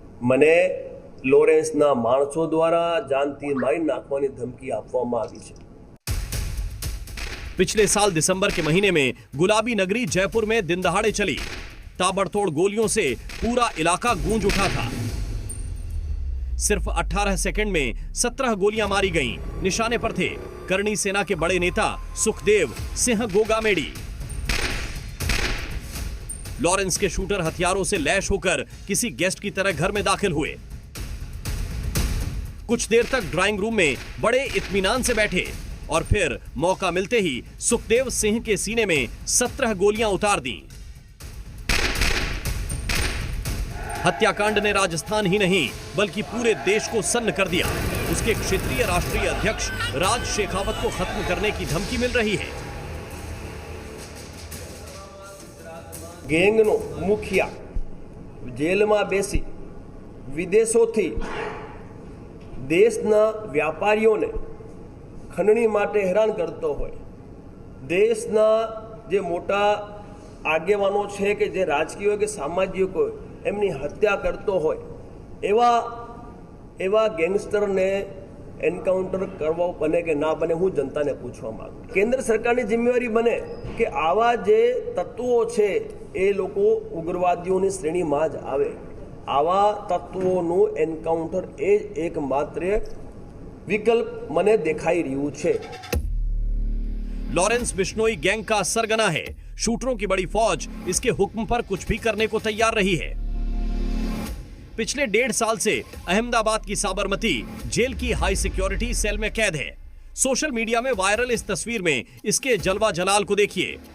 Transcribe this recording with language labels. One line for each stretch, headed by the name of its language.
Gujarati: મને લોરેન્સના માણસો દ્વારા જાનથી મારી નાખવાની ધમકી આપવામાં આવી છે।
Hindi: पिछले साल दिसंबर के महीने में गुलाबी नगरी जयपुर में दिन दहाड़े चली ताबड़तोड़ गोलियों से पूरा इलाका गूंज उठा था। सिर्फ 18 सेकंड में 17 गोलियां मारी गईं। निशाने पर थे करणी सेना के बड़े नेता सुखदेव सिंह गोगामेड़ी। लॉरेंस के शूटर हथियारों से लैश होकर किसी गेस्ट की तरह घर में दाखिल हुए। कुछ देर तक ड्राइंग रूम में बड़े इत्मीनान से बैठे और फिर मौका मिलते ही सुखदेव सिंह के सीने में 17 गोलियां उतार दी। हत्याकांड ने राजस्थान ही नहीं बल्कि पूरे देश को सन्न कर दिया। उसके क्षेत्रीय राष्ट्रीय अध्यक्ष राज शेखावत को खत्म करने की धमकी मिल रही है।
Gujarati: ગેંગનો મુખિયા જેલમાં બેસી વિદેશોથી દેશના વ્યાપારીઓને ખંડણી માટે હેરાન કરતો હોય, દેશના જે મોટા આગેવાનો છે કે જે રાજકીય હોય કે સામાજિક હોય એમની હત્યા કરતો હોય, એવા ગેંગસ્ટરને એન્કાઉન્ટર કરવા બને કે ના બને, હું જનતાને પૂછવા માંગુ। કેન્દ્ર સરકારની જિમ્મેવારી બને કે આવા જે તત્વો છે એ લોકો ઉગ્રવાદીઓની શ્રેણીમાં જ આવે। આવા તત્વોનું એન્કાઉન્ટર એ જ એકમાત્ર વિકલ્પ મને દેખાઈ રહ્યું છે।
Hindi: लॉरेंस बिश्नोई गैंग का सरगना है। शूटरों की बड़ी फौज इसके हुक्म पर कुछ भी करने को तैयार रही है। पिछले 1.5 साल से अहमदाबाद की साबरमती जेल की हाई सिक्योरिटी सेल में कैद है। सोशल मीडिया में वायरल इस तस्वीर में इसके जलवा जलाल को देखिए।